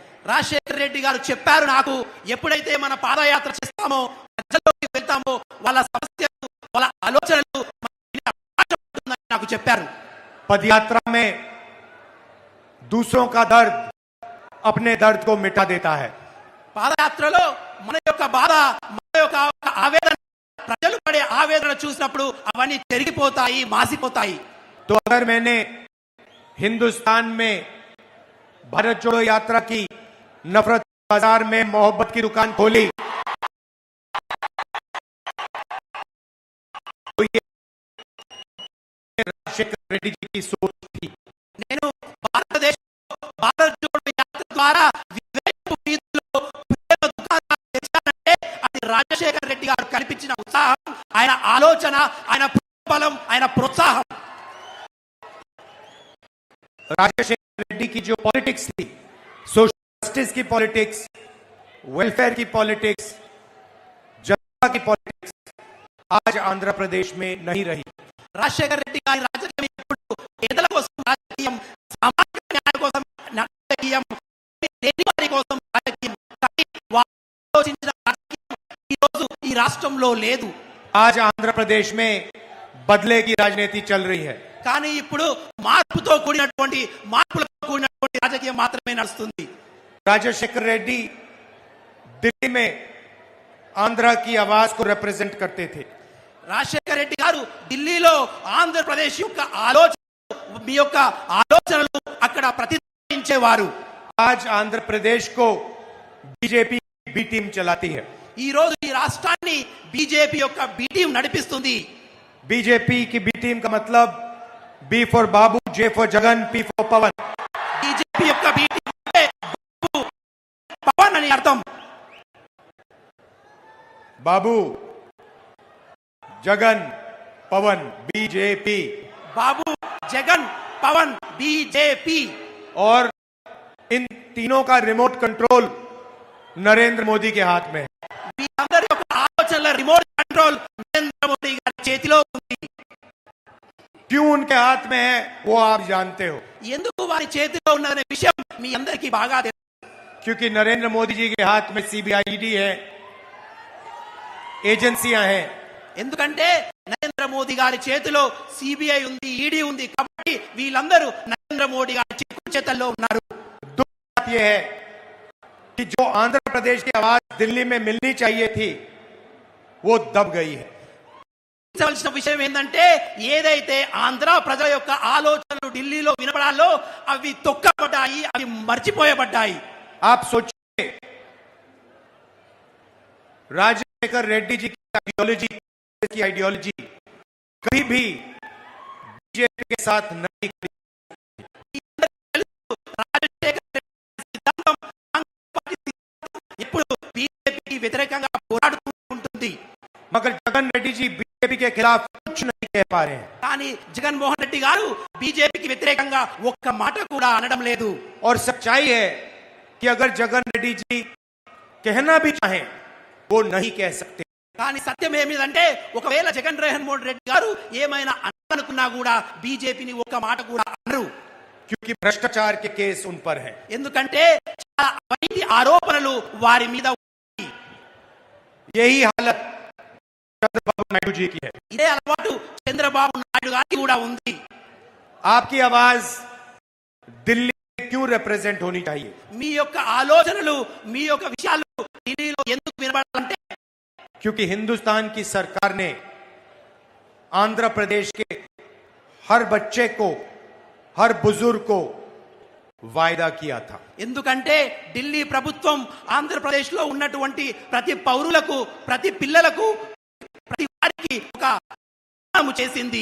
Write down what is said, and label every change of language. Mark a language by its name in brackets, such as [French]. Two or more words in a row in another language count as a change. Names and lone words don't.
[Telugu] రాజశేఖర్ రెడ్డి గారు చెప్పారు నాకు, ఎప్పుడైతే మన పాదయాత్ర చేస్తామో, ప్రజల్లోకి వెళ్తామో, వాళ్ళ సమస్యలు, వాళ్ళ ఆలోచనలు మనకి అవకాశం ఉంటుందని నాకు చెప్పారు. [Hindi] पदयात्रा में दूसरों का दर्द अपने दर्द को मिटा देता है। [Telugu] పాదయాత్రలో మన యొక్క బాధ, మన యొక్క ఆవేదన, ప్రజలు పడే ఆవేదన చూసినప్పుడు అవన్నీ చెరిగిపోతాయి, మాసిపోతాయి. [Hindi] तो अगर मैंने हिंदुस्तान में भारत जोड़ो यात्रा की, नफरत बाजार में मोहब्बत की दुकान खोली, तो ये राजशेखर रेड्डी जी की सोच थी। [Telugu] నేను భారత్ జోడో యాత్ర ద్వారా వివేకపు వీధిలో ప్రేమ దుకాణాలు తెచ్చానంటే అది రాజశేఖర్ రెడ్డి గారు కల్పించిన ఉత్సాహం, ఆయన ఆలోచన, ఆయన బలం, ఆయన ప్రోత్సాహం. [Hindi] राजशेखर रेड्डी की जो पॉलिटिक्स थी, [English] social justice [Hindi] की पॉलिटिक्स, वेलफेयर की पॉलिटिक्स, जनता की पॉलिटिक्स आज आंध्र प्रदेश में नहीं रही। [Telugu] రాజశేఖర్ రెడ్డి గారి రాజకీయం ఇప్పుడు పేదల కోసం రాజకీయం, సామాజిక న్యాయం కోసం రాజకీయం, లేని వారి కోసం రాజకీయం, కానీ వారు ఆలోచించిన రాజకీయం ఈ రోజు ఈ రాష్ట్రంలో లేదు. [Hindi] आज आंध्र प्रदेश में बदले की राजनीति चल रही है। [Telugu] కానీ ఇప్పుడు మార్పులతో కూడినటువంటి రాజకీయం మాత్రమే నడుస్తుంది. [Hindi] राजशेखर रेड्डी दिल्ली में आंध्र की आवाज को रिप्रेजेंट करते थे। [Telugu] రాజశేఖర్ రెడ్డి గారు ఢిల్లీలో ఆంధ్రప్రదేశ్ యొక్క మీ యొక్క ఆలోచనలు అక్కడ ప్రతిధ్వనించేవారు. [Hindi] आज आंध्र प्रदेश को बीजेपी [English] B team [Hindi] चलाती है। [Telugu] ఈ రోజు ఈ రాష్ట్రాన్ని బీజేపీ యొక్క [English] B team [Telugu] నడిపిస్తుంది. [Hindi] बीजेपी की [English] B team [Hindi] का मतलब [English] B for [Hindi] बाबू, [English] J for [Hindi] जगन, [English] P for [Hindi] पवन। [Telugu] బీజేపీ యొక్క [English] B team [Telugu] అంటే బాబు, పవన్ అని అర్థం. [Hindi] बाबू, जगन, पवन, बीजेपी। [Telugu] బాబు, జగన్, పవన్, బీజేపీ. [Hindi] और इन तीनों का [English] remote control [Hindi] नरेंद्र मोदी के हाथ में है। [Telugu] వీరందరి యొక్క ఆలోచనల [English] remote control [Telugu] నరేంద్ర మోడీ గారి చేతిలో ఉంది. [Hindi] क्यों उनके हाथ में है वो आप जानते हो, [Telugu] ఎందుకు వారి చేతిలో ఉన్నదనే విషయం మీ అందరికీ బాగా తెలుసు. [Hindi] क्योंकि नरेंद्र मोदी जी के हाथ में सीबीआई, ईडी है, एजेंसियां हैं। [Telugu] ఎందుకంటే నరేంద్ర మోదీ గారి చేతిలో సిబిఐ ఉంది, ఈడీ ఉంది. కాబట్టి వీళ్ళందరూ నరేంద్ర మోడీ గారి చేతుల్లో ఉన్నారు. [Hindi] दुख की बात यह है कि जो आंध्र प्रदेश की आवाज दिल्ली में मिलनी चाहिए थी वो दब गई है। [Telugu] గమనించవలసిన విషయం ఏంటంటే, ఏదైతే ఆంధ్ర ప్రజల యొక్క ఆలోచనలు ఢిల్లీలో వినపడాలో అవి తొక్కబడ్డాయి, అవి మర్చిపోయబడ్డాయి. [Hindi] आप सोचिए, राजशेखर रेड्डी जी की आइडियोलॉजी कभी भी बीजेपी के साथ नहीं खड़ी। [Telugu] రాజశేఖర్ రెడ్డి సిద్ధాంతం కాంగ్రెస్ పార్టీ సిద్ధాంతం ఎప్పుడు బీజేపీకి వ్యతిరేకంగా పోరాడుతూ ఉంటుంది. [Hindi] मगर जगन रेड्डी जी बीजेपी के खिलाफ कुछ नहीं कह पा रहे हैं। [Telugu] కానీ జగన్మోహన్ రెడ్డి గారు బీజేపీకి వ్యతిరేకంగా ఒక్క మాట కూడా అనడం లేదు. [Hindi] और सच्चाई है कि अगर जगन रेड्डी जी कहना भी चाहें वो नहीं कह सकते। [Telugu] కానీ సత్యం ఏమిటంటే, ఒకవేళ జగన్మోహన్ రెడ్డి గారు ఏమైనా అనుకున్నా కూడా బీజేపీని ఒక్క మాట కూడా అనరు. [Hindi] क्योंकि भ्रष्टाचार के केस उन पर हैं। [Telugu] ఎందుకంటే చాలా అవినీతి ఆరోపణలు వారి మీద ఉన్నాయి. [Hindi] यही हालत चंद्रबाबू नायडू जी की है। [Telugu] ఇదే అలవాటు చంద్రబాబు నాయుడు గారికి కూడా ఉంది. [Hindi] आपकी आवाज दिल्ली में क्यों रिप्रेजेंट होनी चाहिए? [Telugu] మీ యొక్క ఆలోచనలు, మీ యొక్క విషయాలు ఢిల్లీలో ఎందుకు వినబడాలంటే, [Hindi] क्योंकि हिंदुस्तान की सरकार ने आंध्र प्रदेश के हर बच्चे को, हर बुजुर्ग को वायदा किया था। [Telugu] ఎందుకంటే ఢిల్లీ ప్రభుత్వం ఆంధ్రప్రదేశ్ లో ఉన్నటువంటి ప్రతి పౌరులకు, ప్రతి పిల్లలకు, ప్రతి వారికి ఒక వాగ్దానం చేసింది.